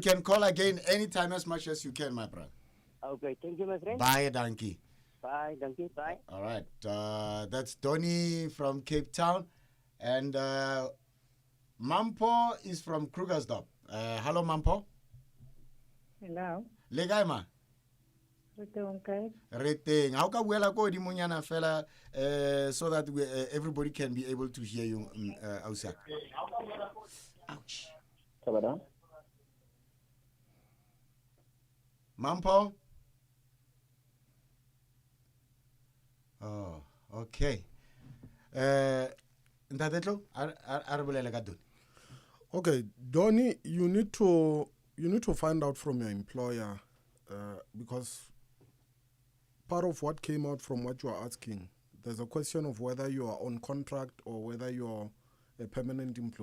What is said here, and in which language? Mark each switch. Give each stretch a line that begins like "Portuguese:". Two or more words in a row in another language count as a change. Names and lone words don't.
English: You can call again anytime as much as you can, my brother. Okay, thank you, my friend. Bye, donkey. Bye, donkey. Bye. All right. That's Donnie from Cape Town. And Mampo is from Krugersdorp. Hello, Mampo. Hello.
Southern Sotho: Le kae ma? Re teng.
English: How
Southern Sotho: ka buela ko di monyana fela
English: so that everybody can be able to hear you outside. Ouch. Mampo? Oh, okay.
Southern Sotho: Ntate Tlou, a re bolele ka Donnie.
English: Okay, Donnie, you need to find out from your employer because part of what came out from what you are asking, there's a question of whether you are on contract or whether you're a permanent employee.